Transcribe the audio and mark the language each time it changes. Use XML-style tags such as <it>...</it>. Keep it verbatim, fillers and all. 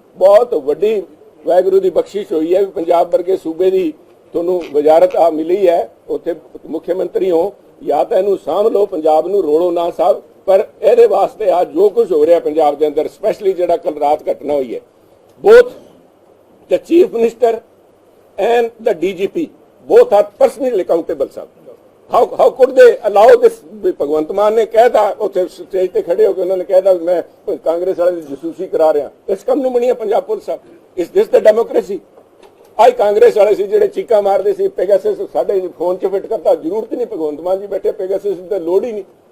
<pa>ਬਹੁਤ ਵੱਡੀ ਵਾਹਿਗੁਰੂ ਦੀ ਬਖਸ਼ਿਸ਼ ਹੋਈ ਹੈ ਵੀ ਪੰਜਾਬ ਵਰਗੇ ਸੂਬੇ ਦੀ ਤੁਹਾਨੂੰ ਵਜ਼ਾਰਤ ਆ ਮਿਲੀ ਹੈ, ਉੱਥੇ ਮੁੱਖ ਮੰਤਰੀ ਹੋ, ਜਾਂ ਤਾਂ ਇਹਨੂੰ ਸਾਂਭ ਲਓ ਪੰਜਾਬ ਨੂੰ, ਰੋੜੋ ਨਾ ਸਾਹਿਬ। ਪਰ ਇਹਦੇ ਵਾਸਤੇ ਆ ਜੋ ਕੁਝ ਹੋ ਰਿਹਾ ਪੰਜਾਬ ਦੇ ਅੰਦਰ, ਸਪੈਸ਼ਲੀ ਜਿਹੜਾ ਕੱਲ ਰਾਤ ਘਟਨਾ ਹੋਈ ਹੈ, ਬਹੁਤ</pa> <en>the chief minister and the D G P both are personally accountable, sir. How how could they allow this?</en> <pa>ਵੀ ਭਗਵੰਤ ਮਾਨ ਨੇ ਕਹਿਤਾ ਉੱਥੇ ਸਟੇਜ ਤੇ ਖੜੇ ਹੋ ਕੇ ਉਹਨਾਂ ਨੇ ਕਹਿਤਾ ਵੀ ਮੈਂ ਕਾਂਗਰਸ ਵਾਲਿਆਂ ਦੀ ਜਸੂਸੀ ਕਰਾ ਰਿਹਾ। ਇਸ ਕੰਮ ਨੂੰ ਬਣੀ ਹੈ ਪੰਜਾਬ ਪੁਲਿਸ, ਸਾਹਿਬ।</pa> <en>Is this the democracy?</en> <pa>ਆਈ ਕਾਂਗਰਸ ਵਾਲੇ ਸੀ ਜਿਹੜੇ ਚੀਕਾਂ ਮਾਰਦੇ ਸੀ ਪੈਗਾਸਸ ਸਾਡੇ ਫੋਨ 'ਚ ਫਿੱਟ ਕਰਤਾ, ਜ਼ਰੂਰਤ ਹੀ ਨਹੀਂ ਭਗਵੰਤ ਮਾਨ ਜੀ ਬੈਠੇ ਪੈਗਾਸਸ ਦੀ ਤਾਂ ਲੋੜ ਹੀ ਨਹੀਂ।</pa>